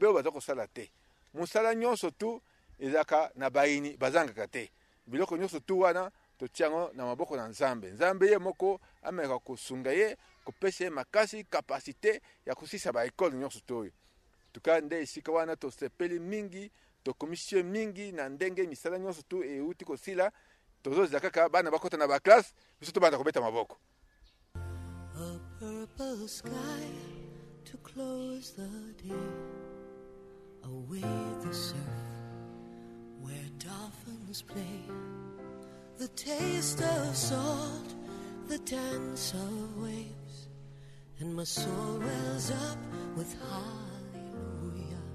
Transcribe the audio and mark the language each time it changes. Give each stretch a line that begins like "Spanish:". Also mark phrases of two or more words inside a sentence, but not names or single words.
Lingala: oyo baza kosala te mosala nyonso tu ezalaka na bayini bazangaka te biloko nyonso tu wana totia yango na maboko na nzambe ye moko ameka kosunga ye kopesa ye makasi kapasité ya kosisa baekole nyonso tu oyo tuka nde esika wana tosepeli mingi tokomisi ye mingi na ndenge misala nyonso tu euti kosila tozozela kaka bana bakota na baklasse biso tobanda kobeta maboko
English: purple sky to close the day. Away the surf where dolphins play. The taste of salt, the dance of waves, and my soul wells up with hallelujahs.